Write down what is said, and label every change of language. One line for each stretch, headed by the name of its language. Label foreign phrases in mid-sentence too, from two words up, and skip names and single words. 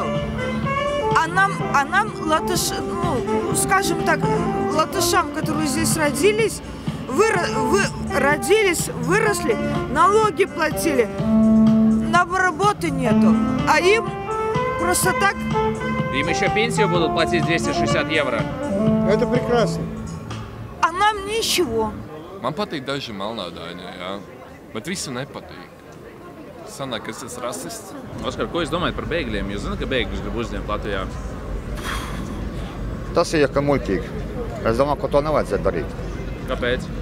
Russian: А нам скажем так, латышам, которые здесь родились, выросли, налоги платили, нам работы нету, а им просто так... Им еще пенсию будут платить 260 евро. Это прекрасно. А нам ничего.
Latvian: Man patīk daži melnādaiņie, jā, bet visu nepatīk. Sanāk, ka es esmu rasists. Oskar, ko jūs domājat par bēgļiem? Jūs zināt, ka bēgļus grib uzņemt Latvijā? Tas ir kā muļķīgi. Es domāju, ka to nevajadzētu darīt. Kāpēc?